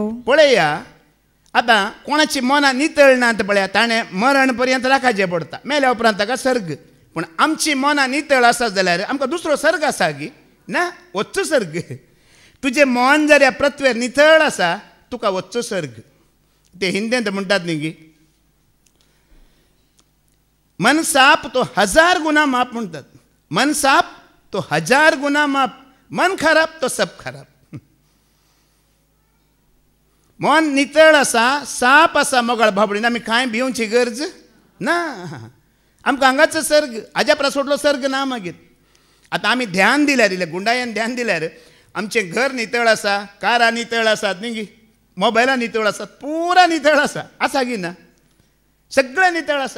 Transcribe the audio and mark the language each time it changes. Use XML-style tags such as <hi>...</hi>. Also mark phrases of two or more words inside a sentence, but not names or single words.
<kok>पळया आतां कोणाची मनां नितळ नात पळया ताणें मरण पर्यंत राखाचें पडटा, मेल्या उपरांत ताका सर्ग. पूण आमची मनां नितळ आसा जाल्यार आमकां दुसरो सर्ग आसा गी ना, वच्चो सर्ग. तुजें मन जर ह्या पृथ्वीर नितळ आसा तुका वच्चो सर्ग. ते हिंदींत म्हणटात न्ही गी,</kok> <hi>मन साफ तो 1000 गुना माफ म्हणटात. मन साफ तो 1000 गुना माफ, मन खराब तो सब खराब.</hi> <kok>मन नितळ आसा, साफ आसा मोगाळ भाबडीन आमी कांय भिवची गरज ना. आमकां हांगाचो सर्ग, हाज्या परस सोडलो सर्ग ना मागीर. आतां आमी ध्यान दिल्यार, इल्लें गुंडायेन ध्यान दिल्यार आमचें घर नितळ आसा, कारां नितळ आसात न्ही गी, मोबायलां नितळ आसात, पुरा नितळ आसा गी ना, सगळें नितळ आसा.</kok>